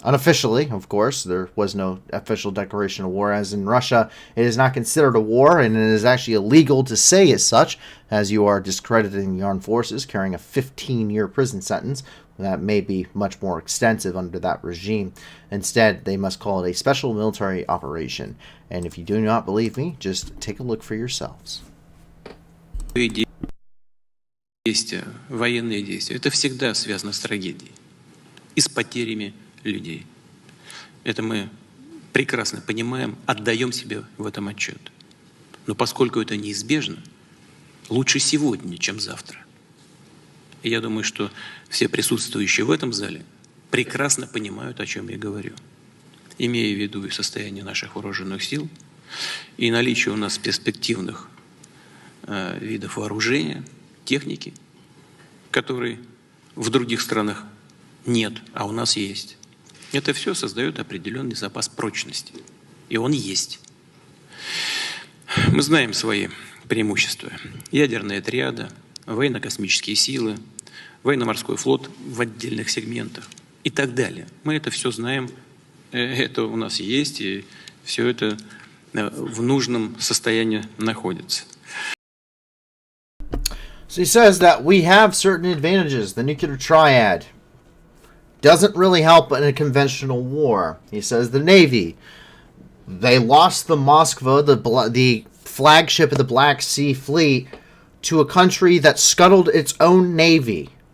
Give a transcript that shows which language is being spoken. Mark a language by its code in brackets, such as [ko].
[en] Unofficially, of course, there was no official declaration of war, as in Russia, it is not considered a war, and it is actually illegal to say as such, as you are discrediting the armed forces, carrying a 15-year prison sentence that may be much more extensive under that regime. Instead, they must call it a special military operation. And if you do not believe me, just take a look for yourselves. [ru] Действия, военные действия, это всегда связано с трагедией и с потерями людей. Это мы прекрасно понимаем, отдаем себе в этом отчет. Но поскольку это неизбежно, лучше сегодня, чем завтра. И я думаю, что все присутствующие в этом зале прекрасно понимают, о чем я говорю. Имея в виду и состояние наших вооруженных сил, и наличие у нас перспективных видов вооружения, техники, которые в других странах нет, а у нас есть. Это все создает определенный запас прочности. И он есть. Мы знаем свои преимущества. Ядерная триада, военно-космические силы, военно-морской флот в отдельных сегментах и так далее. Мы это все знаем, это у нас есть, и все это в нужном состоянии находится. [en] So he says that we have certain advantages. The nuclear triad doesn't really help in a conventional war. He says the Navy, they lost the Moskva, the flagship of the Black Sea Fleet, to a country that scuttled its own navy.